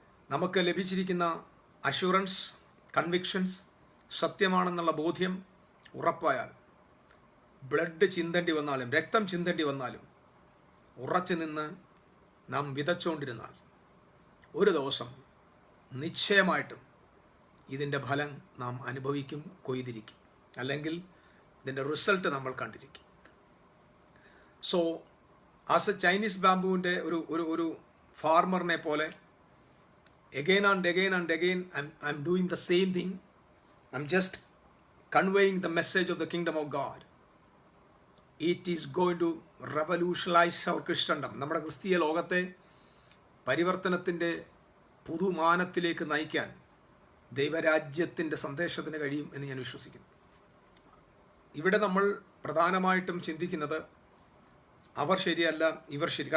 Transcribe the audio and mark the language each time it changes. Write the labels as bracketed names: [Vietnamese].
[Malayalam] നമുക്ക് ലഭിച്ചിരിക്കുന്ന assurance, convictions സത്യമാണെന്നുള്ള ബോധ്യം ഉറപ്പായാൽ, ബ്ലഡ് ചിന്തേണ്ടി വന്നാലും രക്തം ചിന്തേണ്ടി വന്നാലും ഉറച്ചു നിന്ന് നാം വിതച്ചുകൊണ്ടിരുന്നാൽ ഒരു ദിവസം നിശ്ചയമായിട്ടും ഇതിൻ്റെ ഫലം നാം അനുഭവിക്കും, കൊയ്തിരിക്കും, അല്ലെങ്കിൽ ഇതിൻ്റെ റിസൾട്ട് നമ്മൾ കണ്ടിരിക്കും. [English] so as a Chinese [Malayalam] ബാംബുവിൻ്റെ ഒരു ഫാർമറിനെ പോലെ [English] again and again I'm doing the same thing. I'm just conveying the message of the kingdom of God. It is going to revolutionize our Christendom. [Malayalam] നമ്മുടെ ക്രിസ്തീയ ലോകത്തെ പരിവർത്തനത്തിൻ്റെ പുതുമാനത്തിലേക്ക് നയിക്കാൻ ദൈവരാജ്യത്തിൻ്റെ സന്ദേശത്തിന് കഴിയും എന്ന് ഞാൻ വിശ്വസിക്കുന്നു. ഇവിടെ നമ്മൾ പ്രധാനമായിട്ടും ചിന്തിക്കുന്നത് അവർ ശരിയല്ല, ഇവർ ശരി.